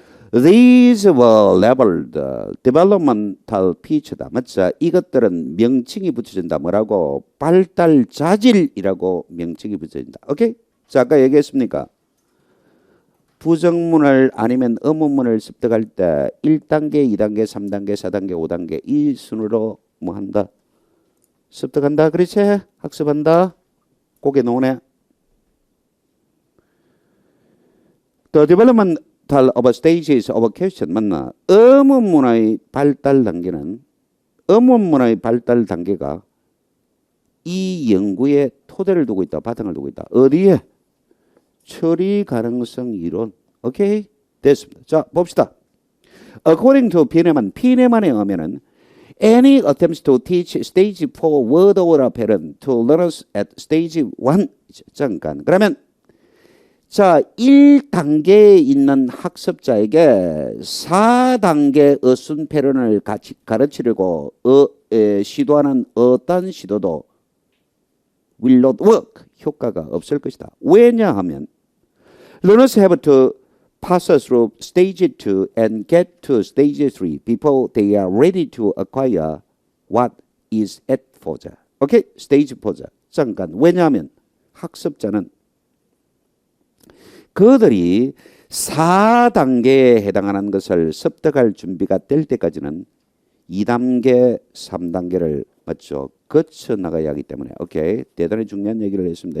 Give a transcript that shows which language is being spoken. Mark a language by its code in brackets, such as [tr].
[en] These were labeled developmental feature다. [ko] 맞죠? 이것들은 명칭이 붙여진다. 뭐라고? 발달 자질이라고 명칭이 붙여진다. 오케이? 자, 아까 얘기했습니까? 부정문을 아니면 의문문을 습득할 때 1단계, 2단계, 3단계, 4단계, 5단계 이 순으로 뭐 한다? 습득한다. 그렇지? 학습한다. 고개 놓으네. [en] The developmental of stages of question [ko] 맞나? 의문문의 발달 단계는 의문문의 발달 단계가 이 연구에 토대를 두고 있다. 바탕을 두고 있다. 어디에? 처리 가능성 이론. 오케이? 됐습니다. 자, 봅시다. [en] According to [ko] 피네만에 의하면은 [en] Any attempts to teach stage 4 word order pattern to learners at stage 1. [ko] 잠깐. 그러면 자, 1단계에 있는 학습자에게 4단계 어순 패턴을 같이 가르치려고 시도하는 어떤 시도도 [en] will not work. [ko] 효과가 없을 것이다. 왜냐하면 [en] learners have to pass through stage 2 and get to stage 3 before they are ready to acquire what is at 4자. [ko] 오케이? stage 4자. 잠깐. 왜냐하면 학습자는 그들이 4단계에 해당하는 것을 습득할 준비가 될 때까지는 2단계, 3단계를 맞죠? 거쳐 나가야 하기 때문에. 오케이. 대단히 중요한 얘기를 했습니다.